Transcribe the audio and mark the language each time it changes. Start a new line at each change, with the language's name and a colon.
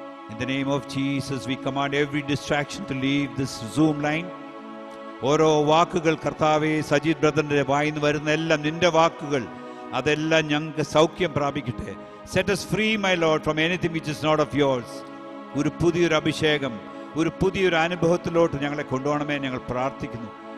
English: In the name of Jesus, we command every distraction to leave this Zoom line.
Malayalam: ഓരോ വാക്കുകൾ കർത്താവെ, സജീദ് ബ്രദറിന്റെ വായിന്ന് വരുന്ന എല്ലാം നിന്റെ വാക്കുകൾ, അതെല്ലാം ഞങ്ങൾക്ക് സൗഖ്യം പ്രാപിക്കട്ടെ.
English: Set us free, my Lord, from anything which is not of yours.
Malayalam: ഒരു പുതിയൊരു അഭിഷേകം, ഒരു പുതിയൊരു അനുഭവത്തിലോട്ട് ഞങ്ങളെ കൊണ്ടുപോകണമേ ഞങ്ങൾ പ്രാർത്ഥിക്കുന്നു.